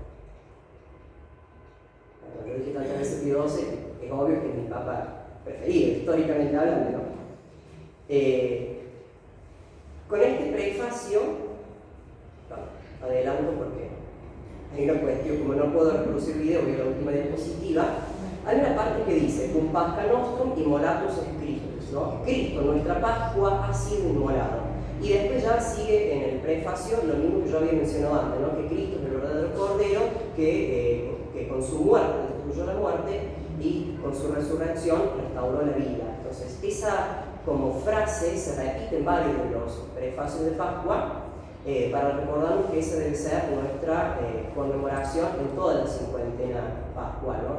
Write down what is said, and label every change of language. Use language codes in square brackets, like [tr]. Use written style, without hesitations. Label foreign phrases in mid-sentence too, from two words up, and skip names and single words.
[es] Bueno, yo dije tantas veces Pío XII, es obvio que es mi papa preferido, históricamente hablando, ¿no? Con este prefacio, adelanto porque hay una cuestión, como no puedo reproducir el video, voy a la última diapositiva. Hay una parte que dice: [la] cum Pascha nostrum immolatus est Christus, [es] ¿no? Cristo, nuestra Pascua, ha sido inmolado. Y después ya sigue en el prefacio lo mismo que yo había mencionado antes, ¿no? Que Cristo es el verdadero Cordero que con su muerte destruyó la muerte y con su resurrección restauró la vida. Entonces, esa como frase se repite en varios de los prefacios de Pascua, para recordarnos que esa debe ser nuestra conmemoración en toda la cincuentena pascual, ¿no?